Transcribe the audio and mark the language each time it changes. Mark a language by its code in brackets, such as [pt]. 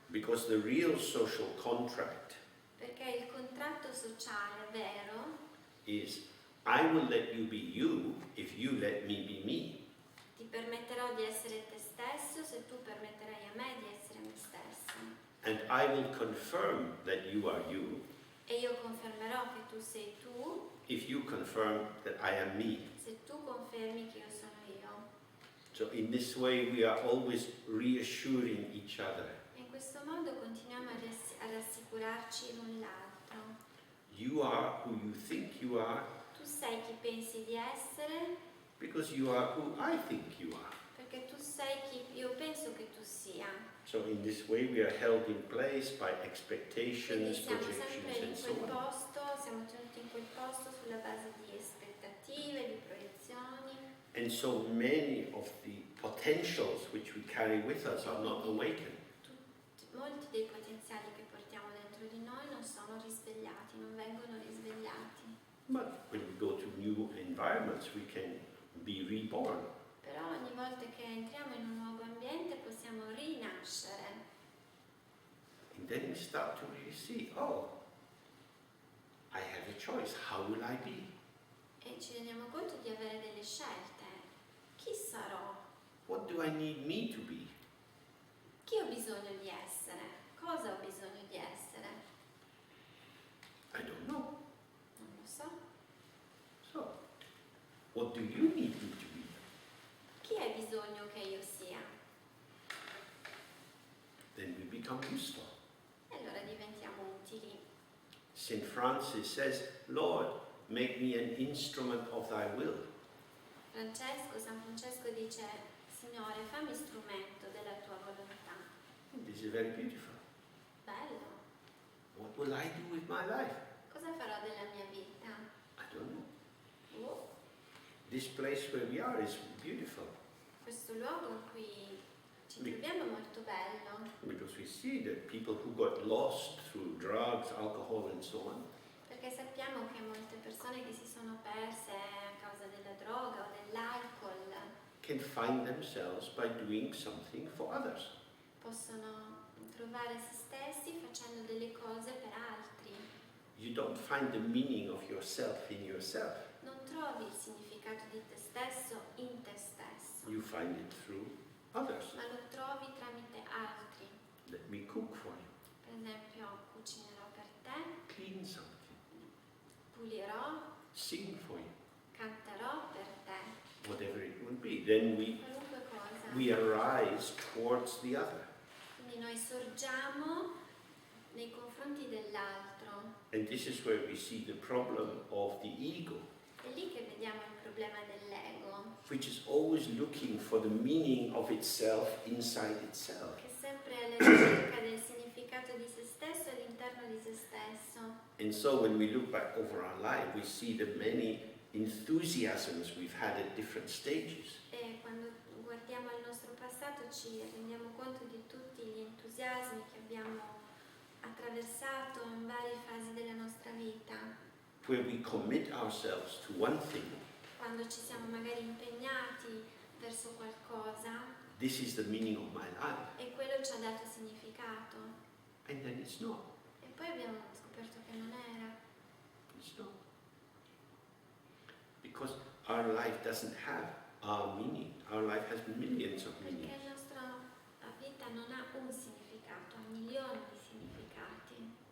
[en] because the real social contract [it] perché il contratto sociale vero [en] is I will let you be you if you let me be me. [it] ti permetterò di essere te stesso se tu permetterai a me di essere me stesso. [en] And I will confirm that you are you [it] E io confermerò che tu sei tu [en] if you confirm that I am me. [it] se tu confermi che io sono io. [en] So in this way we are always reassuring each other. [it] E in questo modo continuiamo a rassicurarci l'un l'altro. [en] You are who you think you are [it] Tu sei chi pensi di essere [en] because you are who I think you are. [it] perché tu sei chi io penso che tu sia. [en] So in this way we are held in place by [it] Quindi [en] expectations, [it] siamo sempre [en] projections [it] in [en] and so [it] quel [en] on. [it] posto, siamo tenuti in quel posto sulla base di aspettative, di proiezioni. [en] And so many of the potentials which we carry with us are not awakened. [it] Molti dei potenziali che portiamo dentro di noi non sono risvegliati, non vengono risvegliati. [en] But when we go to new environments we can be reborn. [it] Però ogni volta che entriamo in un nuovo ambiente possiamo rinascere. [en] And then we start to really see, oh, I have a choice, how will I be? [it] E ci rendiamo conto di avere delle scelte. Chi sarò? [en] What do I need me to be? [it] Chi ho bisogno di essere? Cosa ho bisogno di essere? [en] I don't know. What do you need me to be? [it] Chi hai bisogno che io sia? [en] Then we become useful. [it] E allora diventiamo utili. [en] St. Francis says, Lord, make me an instrument of thy will. [it] San Francesco dice, Signore, fammi strumento della tua volontà. [en] This is very beautiful. [it] Bello. [en] What will I do with my life? [it] Cosa farò della mia vita? [en] I don't know. Oh, This place where we are is beautiful [it] questo luogo in cui ci troviamo è molto bello, [en] because we see that people who got lost through drugs, alcohol and so on, [it] perché sappiamo che molte persone che si sono perse a causa della droga o dell'alcol [en] can find themselves by doing something for others. [it] possono trovare se stessi facendo delle cose per altri. [en] You don't find the meaning of yourself in yourself. [it] Non trovi il significato di te stesso in te stesso, [en] You find it through others. [it] ma lo trovi tramite altri. [en] Let me cook for you, [it] Per esempio, cucinerò per te, [en] clean something, [it] pulirò, [en] sing for you, [it] canterò per te, [en] whatever it would be. Then [it] qualunque cosa. [en] we arise towards the other. [it] Quindi noi sorgiamo nei confronti dell'altro. [en] And this is where we see the problem of the ego, [it] È lì che vediamo il problema dell'ego, [en] which is always looking for the meaning of itself inside itself. [it] che è sempre alla ricerca del significato di se stesso all'interno di se stesso. [en] And so when we look back over our life, we see the many enthusiasms we've had at different stages. [it] E quando guardiamo al nostro passato ci rendiamo conto di tutti gli entusiasmi che abbiamo attraversato in varie fasi della nostra vita, [en] Where we commit ourselves to one thing, [it] quando ci siamo magari impegnati verso qualcosa [en] this is the meaning of my life, [it] e quello ci ha dato significato, [en] and then it's not. [it] e poi abbiamo scoperto che non era, [en] It's not. Because our life doesn't have our meaning. Our life has millions of [it] perché [en] meanings. [it] la nostra vita non ha un significato, ha milioni di significati.